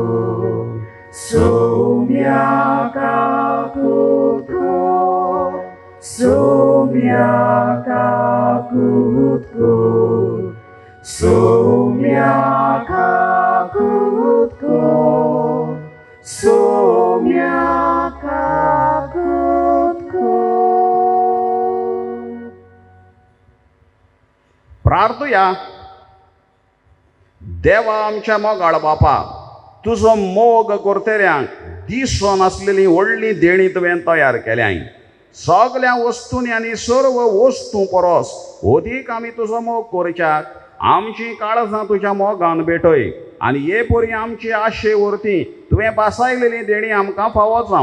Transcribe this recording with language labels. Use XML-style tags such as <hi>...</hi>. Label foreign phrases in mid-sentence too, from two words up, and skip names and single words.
<kok>sumia kakutku, sumia kakutku, sumia kakutku, sumia kakutku. प्रार्थुया. देवा आमच्या मोगाळ बापा, तुजो मोग करतल्यांक दिसो नासलेली व्हडली देणी तुवें तयार केल्याय. सगळ्या वस्तूंनी आनी सर्व वस्तू परस अदीक आमी तुजो मोग करच्याक आमची काळजां तुज्या मोगान भेटय आनी हे परी आमची आशे व्हरती तुवें बासायलेली देणी आमकां फावो जावं.</kok>